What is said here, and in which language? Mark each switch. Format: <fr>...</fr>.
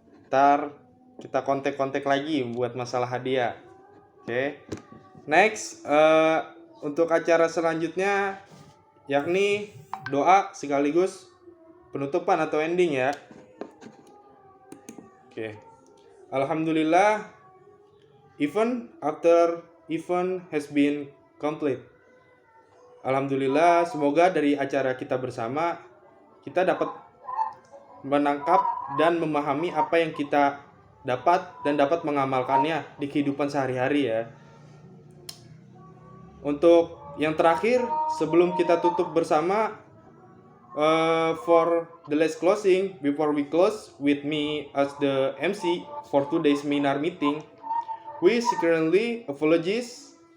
<id>Ntar kita kontak-kontak lagi buat masalah hadiah. Oke. Next, untuk acara selanjutnya yakni doa sekaligus penutupan atau ending ya. Oke.</id> <en>Alhamdulillah, event after event has been complete.</en> <id>Alhamdulillah, semoga dari acara kita bersama kita dapat menangkap dan memahami apa yang kita dapat dan dapat mengamalkannya di kehidupan sehari-hari ya. Untuk yang terakhir, sebelum kita tutup bersama,</id> <en>for the last closing, before we close with me as the MC for today's seminar meeting, we sincerely apologize.</en>